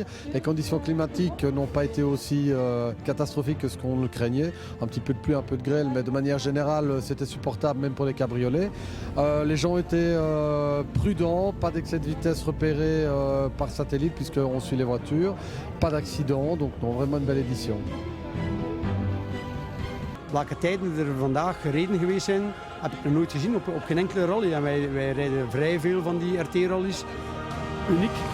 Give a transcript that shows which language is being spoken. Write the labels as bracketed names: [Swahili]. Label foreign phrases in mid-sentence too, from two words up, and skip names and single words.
[French] Les conditions climatiques n'ont pas été aussi catastrophiques que ce qu'on le craignait. Un petit peu de pluie, un peu de grêle, mais de manière générale, c'était supportable même pour les cabriolets. Les gens étaient prudents, pas d'excès de vitesse repéré par satellite puisqu'on suit les voitures. Pas d'accident, donc non, vraiment une belle édition. [Dutch] Welke tijden er vandaag gereden geweest zijn, heb ik nog nooit gezien op geen enkele rally. En wij rijden vrij veel van die RT-rallies. Uniek.